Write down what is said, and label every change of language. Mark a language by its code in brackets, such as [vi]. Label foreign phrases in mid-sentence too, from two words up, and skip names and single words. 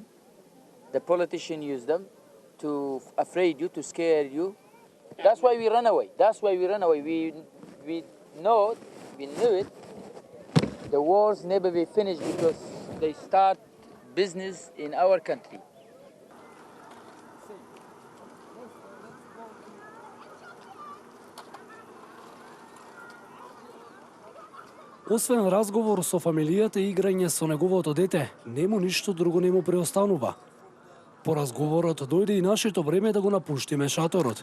[en] The politician use them to afraid you, to scare you. That's why we run away. That's why we run away. We knew it. The wars never be finished because they start business in our country. [mk] Освен разговор со фамилијата и играње со неговото дете, нему ништо друго не му преостанува. По разговорот дојде и нашето време да го напуштиме шаторот.